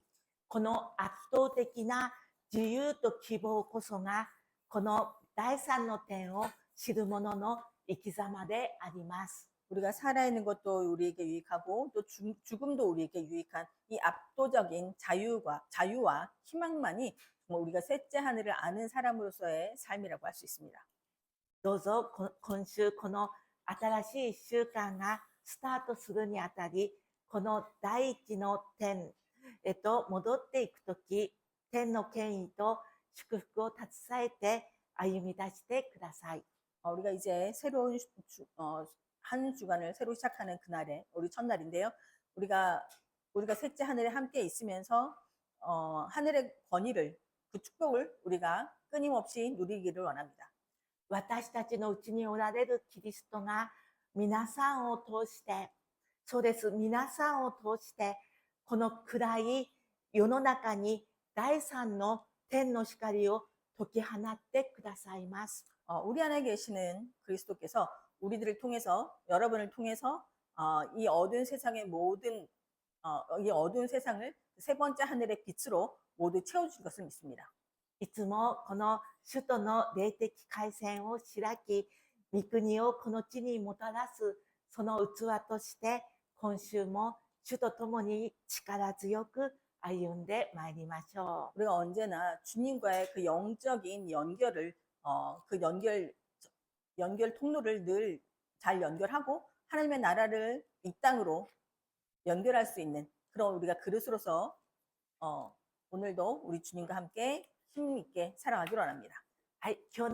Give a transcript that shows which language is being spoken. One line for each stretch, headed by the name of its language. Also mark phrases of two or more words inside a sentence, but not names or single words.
Japanese: この圧倒的な自由と希望こそが、この第三の点を知る者の生き様であります。
Korean: 우리가 살아있는 것도 우리에게 유익하고 또 죽음도 우리에게 유익한 이 압도적인 자유와 희망만이 정말 우리가 셋째 하늘을 아는 사람으로서의 삶이라고 할 수 있습니다.
Japanese: どうぞ今週この新しい1週間がスタートするにあたり、この第一の天へと戻っていくとき、天の権威と祝福を携えて歩み出してください。
Korean: 우리가 이제 새로운 한 주간을 새로 시작하는 그날에 우리 첫날인데요. 우리가 셋째 하늘에 함께 있으면서 하늘의 권위를, 그 축복을 우리가 끊임없이 누리기를 원합니다.
Japanese: 私たちのうちにおられるキリストが皆さんを通して、そうです、皆さんを通して、この暗い世の中に第三の天の光を解き放ってくださいます。
Korean: 우리 안에 계시는 그리스도께서 우리들을 통해서, 여러분을 통해서 이 어두운 세상의 이 어두운 세상을 세 번째 하늘의 빛으로 모두 채워줄 것을 믿습니다.
Japanese: いつもこの首都の霊的回線を開き、御国をこの地にもたらす、その器として、今週も主と共に力強く歩んでまいりましょう。
Korean: 우리가 언제나 주님과의 그 영적인 연결을, 그 연결 통로를 늘 잘 연결하고 하나님의 나라를 이 땅으로 연결할 수 있는 그런 우리가 그릇으로서 오늘도 우리 주님과 함께 힘있게 살아가기를 원합니다.
Japanese: はい、今日の